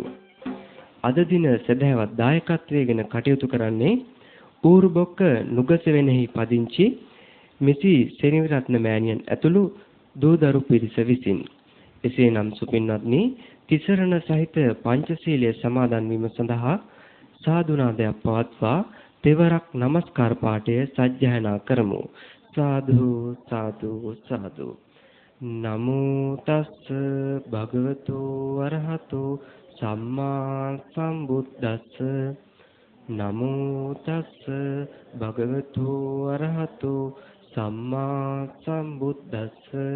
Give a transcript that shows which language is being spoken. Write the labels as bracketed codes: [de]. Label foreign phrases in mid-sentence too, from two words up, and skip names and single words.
[si] අද දින සදහවත් දායකත්වයෙන් කටයුතු කරන්නේ ඌරුබොක්ක නුගසෙවෙනෙහි පදිංචි මිසි සෙනවිරත්න මෑණියන් ඇතුළු දූදරු පිරිස විසින්. එසේනම් සුපින්වත්නි තිසරණ සහිත පංචශීලයේ සමාදන් වීම සඳහා සාදුනාදයක් පවත්වා තෙවරක් নমස්කාර පාඨය සජ්ජායනා කරමු. සාදු සාදු සාදු. [pi] නමෝ තස්ස භගවතු වරහතෝ සම්මා සම්බුද්දස්ස. නමෝ තස්ස භගවතු වරහතෝ සම්මා සම්බුද්දස්ස.